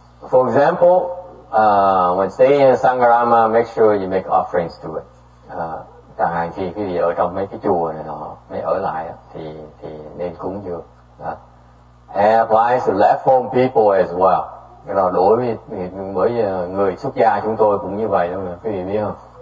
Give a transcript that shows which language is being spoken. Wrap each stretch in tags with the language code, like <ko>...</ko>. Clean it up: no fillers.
<en>For example, when staying in Sangarama, make sure you make offerings to it.</en> <vi>Chẳng hạn khi quý vị ở trong mấy cái chùa này nọ, mới ở lại thì nên cúng dường.</vi> <en>And applies to left home people as well.</en> <vi>Cái đó đối với người xuất gia chúng tôi cũng như vậy đâu nè, quý vị biết không?</vi>